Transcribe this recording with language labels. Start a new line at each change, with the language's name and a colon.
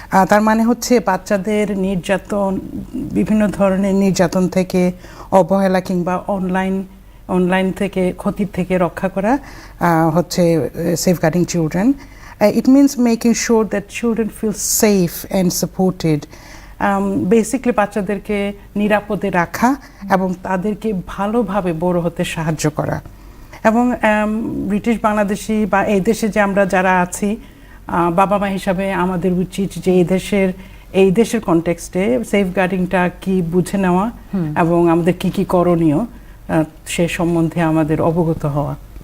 Bangla: তার মানে হচ্ছে বাচ্চাদের নির্যাতন, বিভিন্ন ধরনের নির্যাতন থেকে, অবহেলা কিংবা অনলাইন থেকে ক্ষতি থেকে রক্ষা করা হচ্ছে
English: safeguarding children. It means making sure that children feel safe and supported.
Bangla: Basically বাচ্চাদেরকে নিরাপদে রাখা এবং তাদেরকে ভালোভাবে বড় হতে সাহায্য করা। এবং ব্রিটিশ বাংলাদেশি বা এই দেশে যে আমরা যারা আছি বাবা মা হিসাবে আমাদের উচিত যে এই দেশের কনটেক্সটে সেফগার্ডিংটা কি বুঝে নেওয়া এবং আমাদের কি কি করণীয় সে সম্বন্ধে আমাদের অবগত হওয়া।